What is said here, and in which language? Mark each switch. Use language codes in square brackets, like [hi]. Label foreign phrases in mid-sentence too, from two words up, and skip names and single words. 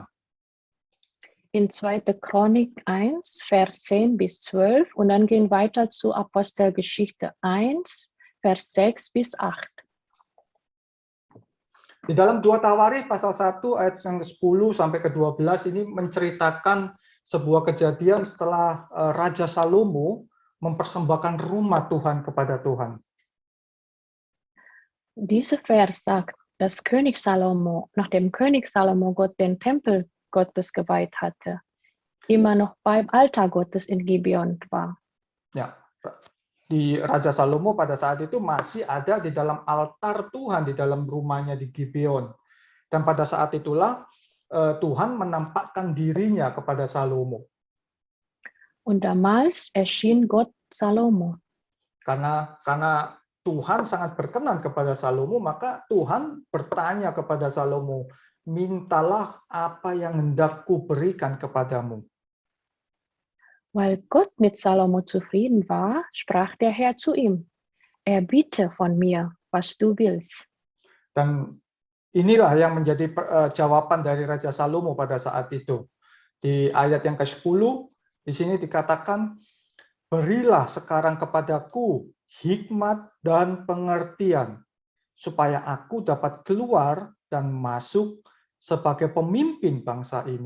[de] In 2. Chronik 1, Vers 10 bis 12 und dann gehen weiter zu Apostelgeschichte 1, Vers 6 bis 8. [id] Di dalam 2 Tawarikh pasal 1 ayat yang ke-10 sampai ke-12 ini menceritakan sebuah kejadian setelah Raja Salomo mempersembahkan rumah Tuhan kepada Tuhan. [de] Dieser Vers sagt, dass König Salomo, nachdem König Salomo Gott den Tempel Gottes geweiht hatte, immer noch beim Altar Gottes in Gibeon war. [id] Ya, di Raja Salomo pada saat itu masih ada di dalam altar Tuhan di dalam rumahnya di Gibeon. Dan pada saat itulah Tuhan menampakkan dirinya kepada Salomo. [de] Und damals erschien Gott Salomo. [id] Karena Tuhan sangat berkenan kepada Salomo, maka Tuhan bertanya kepada Salomo, mintalah apa yang hendak kuberikan kepadamu. [de] Weil Gott mit Salomo zufrieden war, sprach der Herr zu ihm, erbiete von mir, was du willst. [id] Dan inilah yang menjadi jawaban dari Raja Salomo pada saat itu. Di ayat yang ke-10, di sini dikatakan, berilah sekarang kepadaku hikmat dan pengertian, supaya aku dapat keluar dan masuk sebagai pemimpin bangsa ini.